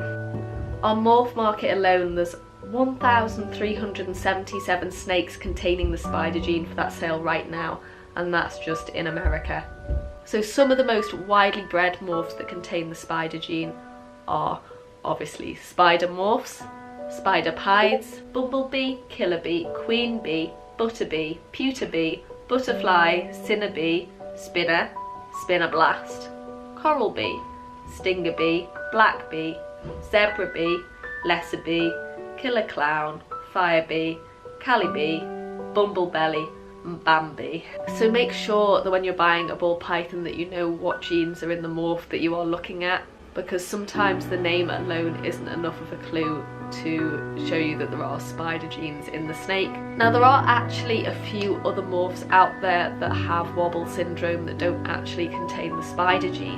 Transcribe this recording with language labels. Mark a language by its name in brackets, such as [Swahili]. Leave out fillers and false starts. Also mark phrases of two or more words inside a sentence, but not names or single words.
[English] On morph market alone, there's 1,377 snakes containing the spider gene for that sale right now, and that's just in America. So some of the most widely bred morphs that contain the spider gene are obviously spider morphs, spider pieds, bumblebee, killer bee, queen bee, butterbee, pewter bee, butterfly, cinna bee, spinner, spinner blast, coral bee, stinger bee, black bee, zebra bee, lesser bee, killer clown, fire bee, cali bee, bumblebelly, and bambi. So make sure that when you're buying a ball python that you know what genes are in the morph that you are looking at, because sometimes the name alone isn't enough of a clue to show you that there are spider genes in the snake. Now there are actually a few other morphs out there that have wobble syndrome that don't actually contain the spider gene.